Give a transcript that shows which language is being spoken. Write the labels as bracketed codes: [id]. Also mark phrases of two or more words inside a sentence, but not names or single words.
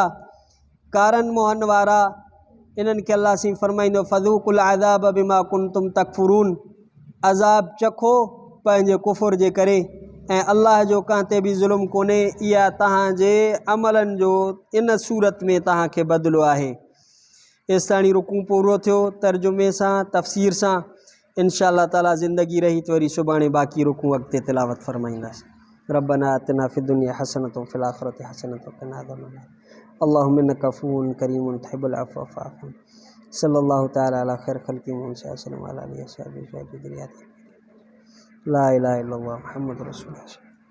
[sd] कारनि मुंहनि वारा इन्हनि खे अल्लाह सी फरमाईंदो [ar] فذوقوا العذاب بما كنتم تكفرون, [sd] अज़ाब चखो पंहिंजे कुफ़ुर जे करे, ऐं अल्लाह जो कंहिं ते बि ज़ुल्म कोन्हे, इहा तव्हांजे अमलनि जो इन सूरत में तव्हांखे बदिलो आहे। एसिताणी रुकू पूरो थियो तर्जुमे सां तफ़सीर सां। [ar] إن شاء الله تعالى [sd] ज़िंदगी रही तो वरी सुभाणे बाक़ी रुकू अॻिते तिलावत फरमाईंदासीं। [ar] ربنا آتنا في الدنيا حسنة وفي الآخرة حسنة وقنا عذاب النار. اللهم إنك عفو كريم تحب العفو فاعف عنا صلى الله تعالى على خير خلق محمد صلى الله عليه وسلم وعلى آله وصحبه لا إله إلا الله محمد رسول الله.